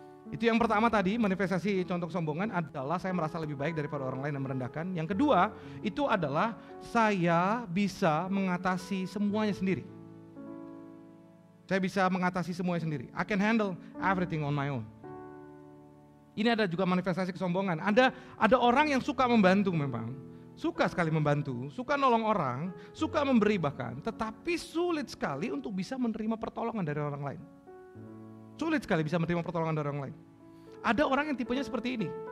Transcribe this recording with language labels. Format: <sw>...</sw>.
<id>Itu yang pertama tadi, manifestasi contoh kesombongan adalah saya merasa lebih baik daripada orang lain dan merendahkan. Yang kedua, itu adalah saya bisa mengatasi semuanya sendiri. Saya bisa mengatasi semuanya sendiri.</id> <en>I can handle everything on my own.</en> <id>Ini ada juga manifestasi kesombongan. Ada orang yang suka membantu memang. Suka sekali membantu, suka nolong orang, suka memberi bahkan. Tetapi sulit sekali untuk bisa menerima pertolongan dari orang lain. Sulit sekali bisa menerima pertolongan dari orang lain. Ada orang yang tipenya seperti ini.</id>